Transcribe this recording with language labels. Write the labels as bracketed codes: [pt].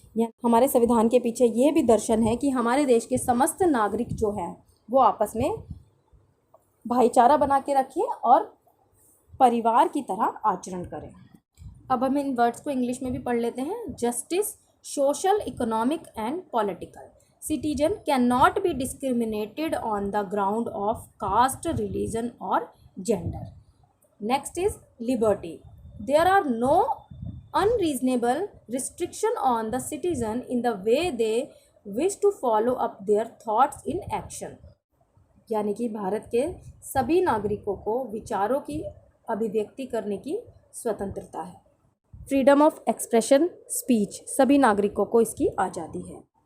[hi] यह हमारे संविधान के पीछे ये भी दर्शन है कि हमारे देश के समस्त नागरिक जो हैं वो आपस में भाईचारा बना के रखें और परिवार की तरह आचरण करें। अब हम इन वर्ड्स को इंग्लिश में भी पढ़ लेते हैं। [en] Justice, social, economic and political. Citizen cannot be discriminated on the ground of caste, religion or gender. Next is liberty. There are no unreasonable restriction on the citizen in the way they wish to follow up their thoughts in action. [hi] यानी कि भारत के सभी नागरिकों को विचारों की अभिव्यक्ति करने की स्वतंत्रता है। फ्रीडम ऑफ एक्सप्रेशन स्पीच, सभी नागरिकों को इसकी आज़ादी है।